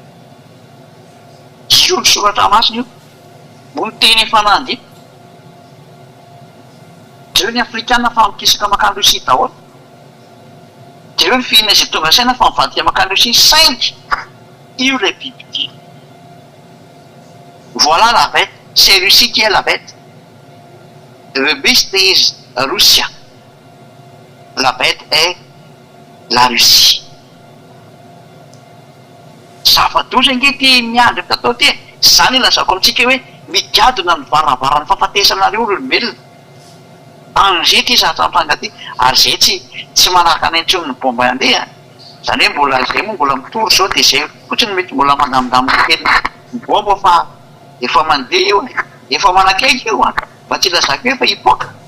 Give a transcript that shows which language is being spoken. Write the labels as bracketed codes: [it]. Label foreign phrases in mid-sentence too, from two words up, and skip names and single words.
[mg] io ny soratra masina io mo ny teny efa nandy zareo ny afrikanina fa mikisaka makany Rosia daholo zareo ny fihina izay tonga saina fa mivadika makany Rosia saingy io le biby ty. [fr] Voilà la bête, c'est Russie qui est la bête. [en] The beast is Russia. [fr] La bête est la Russie. [mg] Zava-doza nge ty miandry tatao ty. Zany ilazako amintsika hoe migadona ny varavarany fahafatesanareo olombelona. An'izay ty zatratranga ty, ary zay tsy manaraka any antsony ny bomba andeha. Zany hoe mbola zay moa mbola mitory zao dia zay fotsiny mety mbola mandamindamina kely ny bomba fa efa mandeha io efa manakaiky io mba tsy lazako hoe efa hipoaka.